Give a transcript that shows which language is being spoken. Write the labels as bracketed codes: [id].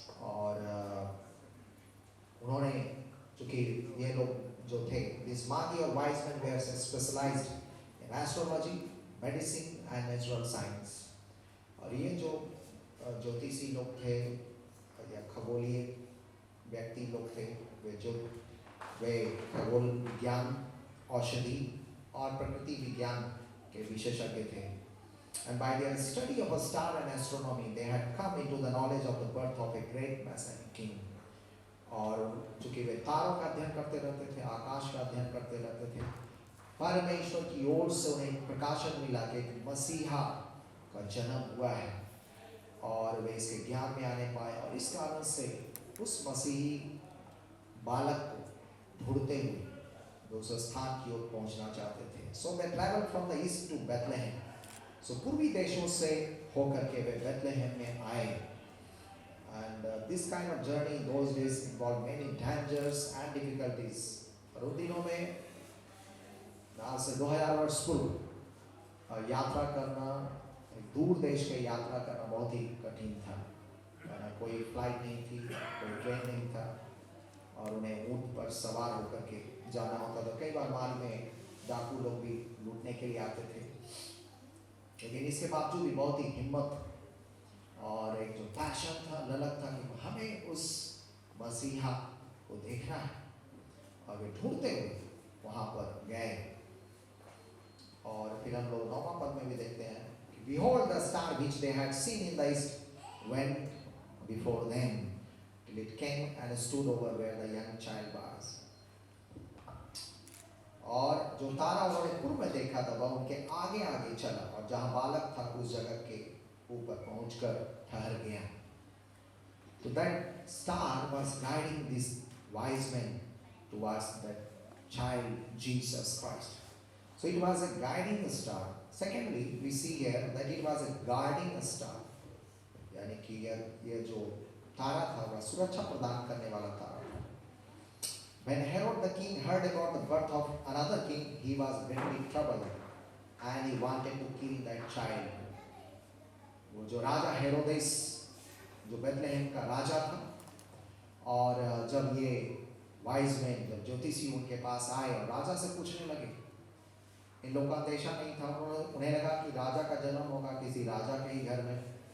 [hi] और उन्होंने, चूंकि ये लोग जो थे, [en] This magi और wise man were specialized in astrology, medicine and natural science. [hi] और ये जो ज्योतिषी लोग थे या खगोलीय व्यक्ति लोग थे, वे खगोल विज्ञान, औषधि और प्रकृति विज्ञान के विशेषज्ञ थे. [en] And by their study of a star and astronomy, they had come into the knowledge of the birth of a great Messianic king. [hi] और चूंकि वे तारों का अध्ययन करते रहते थे, आकाश का अध्ययन करते रहते थे, परमेश्वर की ओर से उन्हें प्रकाशन मिला कि मसीहा का जन्म हुआ है और वे इसके ज्ञान में आने पाए और इस कारण से उस मसीही बालक को ढूंढते हुए उस स्थान की ओर पहुंचना चाहते थे. [en] So they traveled from the east to Bethlehem. [hi] So पूर्वी देशों से होकर के वे बेथलेहेम में आए. [en] And this kind of journey in those days involved many dangers and difficulties. [hi] और उन दिनों में आज से 2000 वर्ष पूर्व यात्रा करना, दूर देश के यात्रा करना बहुत ही कठिन था. कोई फ्लाइट नहीं थी, कोई ट्रेन नहीं था और उन्हें ऊंट पर सवार होकर के जाना होता था. कई बार मार्ग में डाकू लोग भी लूटने के लिए आते थे, लेकिन इसके बावजूद भी बहुत ही हिम्मत और एक जो पैशन था, ललक था कि हमें उस मसीहा को देखना है और वे ढूंढते हुए वहाँ पर गए. और फिर हम लोग 9वां पद में भी देखते हैं कि [en] behold the star which they had seen in the east went before them till it came and stood over where the young child was. [hi] और जो तारा उन्होंने पूर्व में देखा था वह उनके आगे आगे चला और जहाँ बालक था उस जगह के ऊपर पहुंचकर ठहर गया. [en] So that star was guiding these wise men towards that child Jesus Christ. So it was a guiding star. Secondly, we see here that it was a guarding star. [hi] यानी कि ये जो तारा था वह सुरक्षा प्रदान करने वाला तारा. [en] When Herod the king heard about the birth of another king, he was greatly troubled and he wanted to kill that child. [hi] वो जो राजा हेरोदेस जो बेथलेहेम का राजा था और जब ये वाइज मैन जब ज्योतिषी उनके पास आए और राजा से पूछने लगे, इन लोगों का अंदेशा नहीं था, उन्हें लगा कि राजा का जन्म होगा किसी राजा के ही घर में.